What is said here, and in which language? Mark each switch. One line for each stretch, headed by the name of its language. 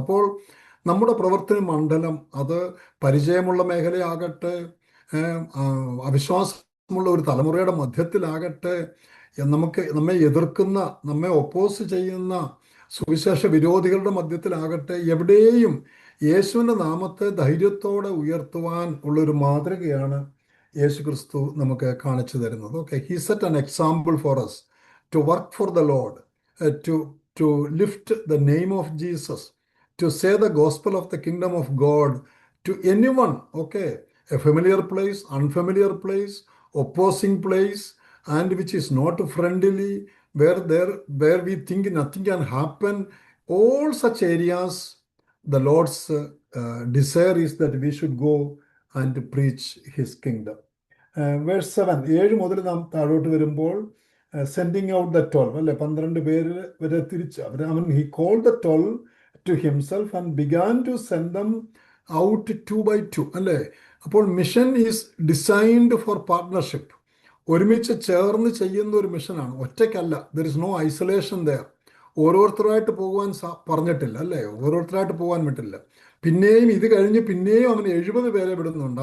Malayalam: അപ്പോൾ നമ്മുടെ പ്രവർത്തന മണ്ഡലം അത് പരിചയമുള്ള മേഖലയാകട്ടെ, അവിശ്വാസമുള്ള ഒരു തലമുറയുടെ മധ്യത്തിലാകട്ടെ, നമ്മെ എതിർക്കുന്ന, നമ്മെ ഒപ്പോസ് ചെയ്യുന്ന സുവിശേഷ വിരോധികളുടെ മധ്യത്തിലാകട്ടെ, എവിടെയും യേശുവിൻ്റെ നാമത്തെ ധൈര്യത്തോടെ ഉയർത്തുവാൻ ഉള്ളൊരു മാതൃകയാണ് യേശു ക്രിസ്തു നമുക്ക് കാണിച്ചു തരുന്നത്.
English: Okay, he set an example for us to work for the Lord, to lift the name of Jesus, to say the gospel of the kingdom of God to anyone. Okay, a familiar place, unfamiliar place, opposing place, and which is not friendly, where we think nothing can happen. All such areas, the Lord's desire is that we should go and preach his kingdom.
Malayalam: Verse 7, 7 മുതൽ നാം താഴോട്ട് വരുമ്പോൾ
English: sending out the 12,
Malayalam: അല്ലെ?
English: 12
Malayalam: പേര് വരെ തിരിച്ച്
English: he called the 12 to himself and began to send them out 2 by 2, അല്ലേ?
Malayalam: അപ്പോൾ
English: Mission is designed for partnership.
Malayalam: ഒരുമിച്ച് ചേർന്ന് ചെയ്യുന്ന ഒരു മിഷനാണ്, ഒറ്റയ്ക്കല്ല.
English: There is no isolation there.
Malayalam: ഓരോരുത്തരായിട്ട് പോകുവാൻ പറഞ്ഞിട്ടില്ല, അല്ലേ? ഓരോരുത്തരായിട്ട് പോകാൻ വിട്ടില്ല. പിന്നെയും ഇത് കഴിഞ്ഞ് പിന്നെയും അവൻ 70 പേരെ വിടുന്നുണ്ട്.